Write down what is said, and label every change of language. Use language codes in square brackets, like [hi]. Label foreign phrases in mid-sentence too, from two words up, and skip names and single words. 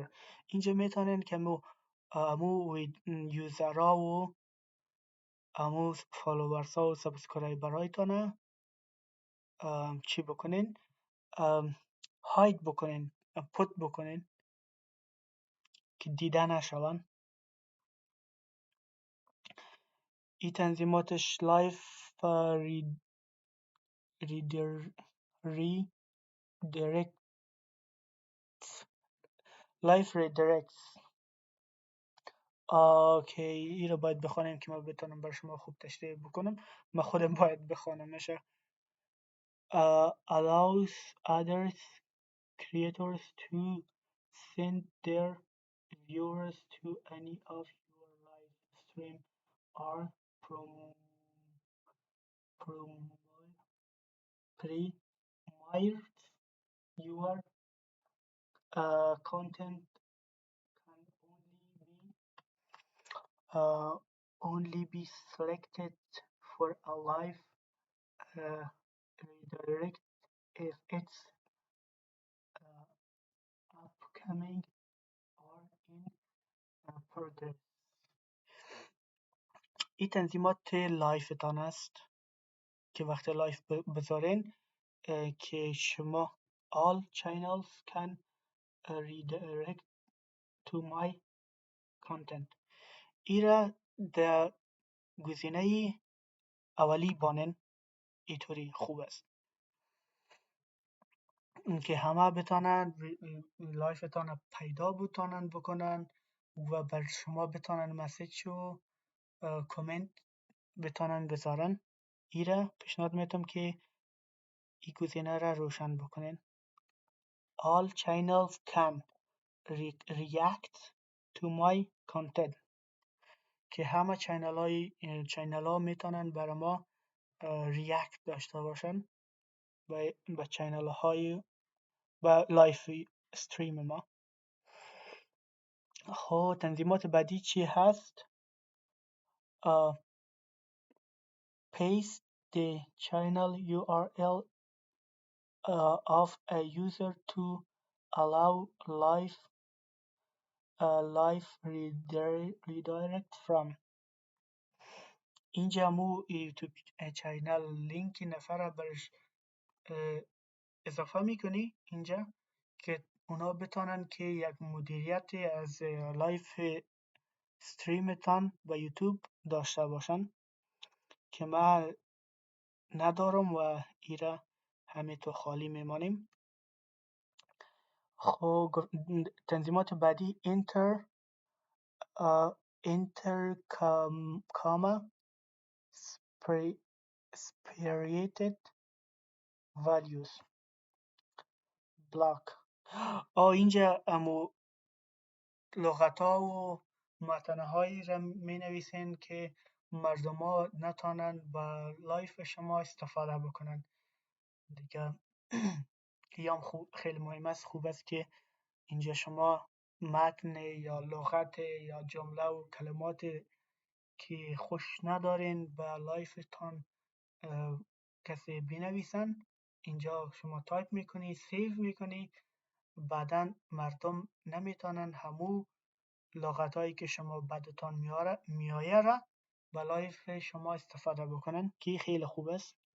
[fa] اینجا میتونن که امو یوزرها و امو فالوورس ها و سابسکرایبر هایتانه چی بکنین؟ هاید بکنین، پوت بکنین که دیده نشون. این تنظیماتش [en] live [fa] Redirects. [en] Life redirects. [fa] اوکی، این رو باید بخوانیم که ما بتونم بر شما خوب تشریح بکنم. ما خودم باید بخوانمش. [en] Allows others creators to send their viewers to any of your live stream or premieres. Your content can only be selected for a live redirect if it's upcoming or in progress. [fa] این تنظیمات لایفتان است که وقتی لایف بذارین که شما [en] all channels can redirect to my content. [fa] ایره در گزینه اولی بانن اینطوری خوب است که همه بتانن لایفتان پیدا بتانن بکنن و بر شما بتانن مسیج و کامنت بتانن بذارن. ایره پیشنهاد میتم که این گزینه را روشن بکنین. [en] All channels can react to my content [fa] که همه چینل ها میتونن برای ما ریاکت داشته باشن به چینل های و [en] live stream [fa] ما. خب تنظیمات بعدی چی هست؟ [en] Paste the channel URL of a user to allow live redirect from. [fa] اینجا مو [en] YouTube channel link [fa] نفر برش اضافه میکنی اینجا که اونا بتانن که یک مدیریت از لایف استریمتان به یوتیوب داشته باشن که ما ندارم و ایره همینطور خالی میمانیم. خب تنظیمات بعدی [en] enter comma spirited values block. [fa] اینجا امو لغت ها و متنه هایی را می نویسین که مردم ها نتانن با لایف شما استفاده بکنن دیگه. هم خیلی مهم است، خوب است که اینجا شما متن یا لغت یا جمله و کلمات که خوش ندارین با لایفتان کسی بنویسن اینجا شما تایپ میکنی، سیو میکنی، بعدا مردم نمیتونن همو لغت هایی که شما بدتان میایه را به لایف شما استفاده بکنن که خیلی خوب است.